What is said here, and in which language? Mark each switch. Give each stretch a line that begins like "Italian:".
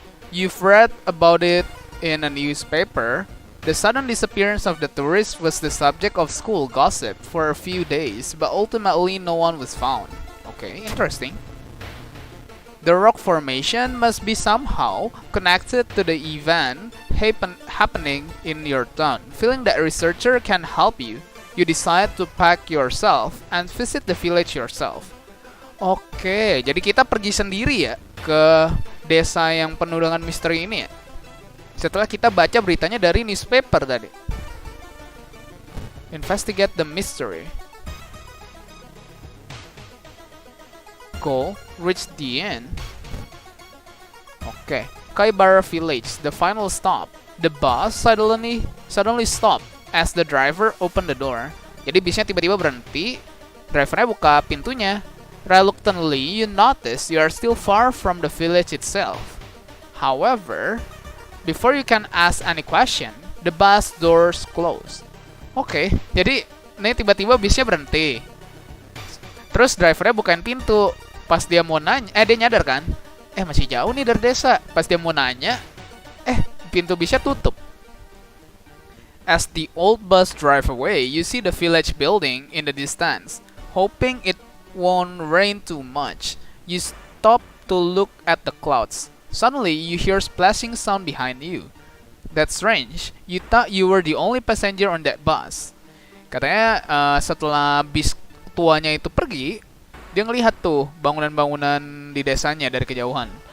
English: You've read about it in a newspaper. The sudden disappearance of the tourist was the subject of school gossip for a few days, but ultimately no one was found. Okay, interesting. The rock formation must be somehow connected to the event happening in your town. Feeling that a researcher can help you, you decide to pack yourself and visit the village yourself.
Indonesian: Oke, jadi kita pergi sendiri ya ke desa yang penuh dengan misteri ini ya. Setelah kita baca beritanya dari newspaper tadi.
English: Investigate the mystery. Goal, reach the end. Okay, Kaibara Village, the final stop. The bus suddenly stopped as the driver opened the door.
Indonesian: Jadi bisnya tiba-tiba berhenti. Drivernya buka pintunya.
English: Reluctantly, you notice you are still far from the village itself. However, before you can ask any question, the bus doors closed. Oke, jadi ini tiba-tiba bisnya berhenti. Terus drivernya bukain pintu. Pas dia mau nanya, dia nyadar kan? Masih jauh nih dari desa. Pas dia mau nanya, pintu bisnya tutup. As the old bus drive away, you see the village building in the distance. Hoping it won't rain too much, you stop to look at the clouds. Suddenly, you hear splashing sound behind you. That's strange. You thought you were the only passenger on that bus.
Indonesian: Katanya setelah bis tuanya itu pergi, dia ngelihat tuh bangunan-bangunan di desanya dari kejauhan.